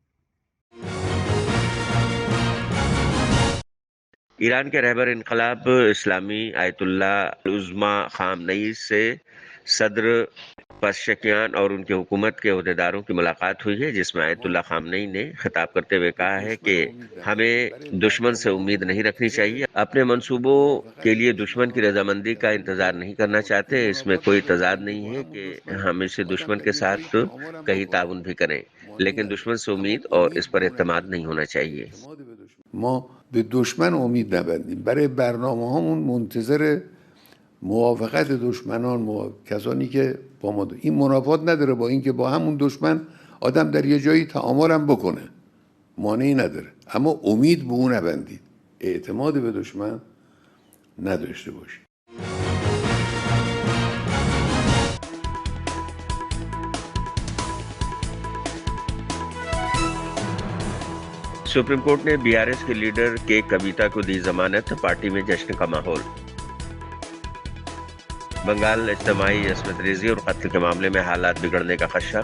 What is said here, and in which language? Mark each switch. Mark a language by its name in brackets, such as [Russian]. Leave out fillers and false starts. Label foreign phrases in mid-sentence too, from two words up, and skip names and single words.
[Urdu] ایران کے رہبر انقلاب اسلامی آیت اللہ عظمیٰ خامنہ ای سے صدر پزشکیان اور ان کی حکومت کے عہدیداروں کی ملاقات ہوئی ہے، جس میں آیت اللہ خامنہ ای نے خطاب کرتے ہوئے کہا ہے کہ ہمیں دشمن سے امید نہیں رکھنی چاہیے. اپنے منصوبوں کے لیے دشمن کی رضامندی کا انتظار نہیں کرنا چاہتے. اس میں کوئی تضاد نہیں ہے کہ ہم اسے دشمن کے ساتھ کہیں تعاون بھی کریں، لیکن دشمن سے امید اور اس پر اعتماد نہیں ہونا چاہیے. [Persian] ما به دشمن امید نبندیم. برای برنامه‌هامون منتظر موافقت دشمنان، کسانی که با ما این منافات نداره با اینکه با همون دشمن آدم در یه جایی تعامل هم بکنه، مانعی نداره، اما امید به اون نبندید، اعتماد به دشمن نداشته باشید. [English] Supreme Court [Urdu] نے BRS کے لیڈر کے کویتا کو دی ضمانت. پارٹی میں جشن کا ماحول۔ بنگال اجتماعی عصمت ریزی اور قتل کے معاملے میں حالات بگڑنے کا خدشہ.